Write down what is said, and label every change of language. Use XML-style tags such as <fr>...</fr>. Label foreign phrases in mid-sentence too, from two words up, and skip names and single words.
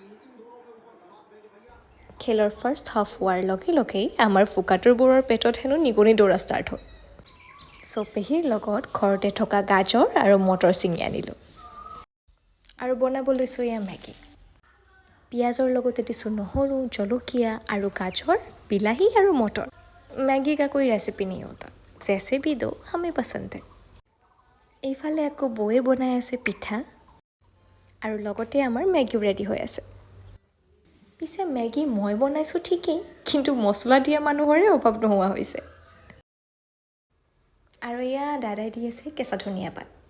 <as>খেলৰ</as> <en>first half</en> <as>হোৱাৰ লগে লগেই আমাৰ ফুকাটোৰবোৰৰ পেটত হেনো নিগনি দৌৰা ষ্টাৰ্ট হ'ল। চ' পেহীৰ লগত ঘৰতে থকা গাজৰ আৰু মটৰ ছিঙি আনিলোঁ। আৰু বনাব লৈছোঁ এয়া মেগী। পিঁয়াজৰ লগতে দিছোঁ নহৰু, জলকীয়া আৰু গাজৰ, বিলাহী আৰু মটৰ।</as> <hi>मैगी का कोई रेसिपी नहीं होता, जैसे भी दो हमें पसंद है।</hi> <as>এইফালে আকৌ বৌয়ে বনাই আছে পিঠা আৰু লগতে আমাৰ মেগীও ৰেডি হৈ আছে। পিছে মেগী মই বনাইছোঁ ঠিকেই, কিন্তু মছলা দিয়া মানুহৰে অভাৱ নোহোৱা হৈছে। আৰু এয়া দাদাই দি আছে কেঁচা ধনিয়া পাত।</as>